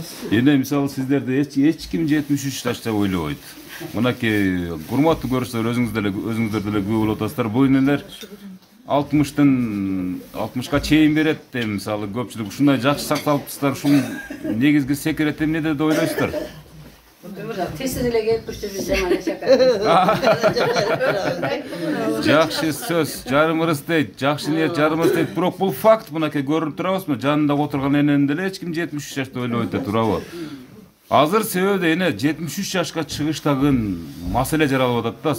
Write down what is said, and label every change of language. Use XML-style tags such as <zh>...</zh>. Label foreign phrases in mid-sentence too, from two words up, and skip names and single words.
<ky>Эне мисалы сиздерди эч ким 73 жаш деп ойлобойт. Мынакей урматтуу көрүүчүлөр, өзүңүздөр деле күбө болуп атасыздар. Бул энелер 60ка чейин берет деп мисалы көпчүлүк ушундай жакшы сакталыптырсыздар. Ушул негизги секрет эмне деп ойлойсуздар? Tesiz ile gelip düştü zaman yaşamak. Жакшы сөз, жарым ырыс дейт, жакшы ниет жарым ырыс дейт. Бирок бул факт, мынакей көрүп турабызбы? Жанында отурган энени деле эч ким 73 жашта ойлобойт деп турабы? Азыр себеби эне 73 жашка чыгыштагы маселе жаралып атат да.</ky>